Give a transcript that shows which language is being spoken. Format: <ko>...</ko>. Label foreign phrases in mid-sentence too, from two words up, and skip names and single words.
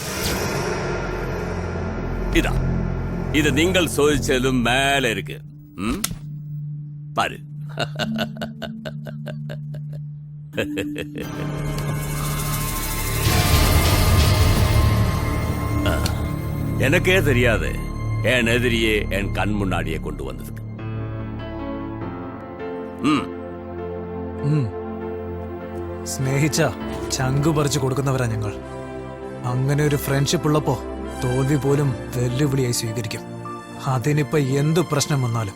<ml>ഇത് നിങ്ങൾ ചോദിച്ചതിലും മേലെ ഇരിക്ക്. പാര്.</ml> <ta>எனக்கே தெரியாது என் எதிரியே என் கண் முன்னாடியே கொண்டு வந்ததுக்கு.</ta> <ml>സ്നേഹിച്ച ചങ്കു പറിച്ചു കൊടുക്കുന്നവരാ ഞങ്ങൾ. അങ്ങനെ ഒരു ഫ്രണ്ട്ഷിപ്പ് ഉള്ളപ്പോ തോൽവി പോലും വെല്ലുവിളിയായി സ്വീകരിക്കും. അതിനിപ്പോ എന്ത് പ്രശ്നം വന്നാലും</ml>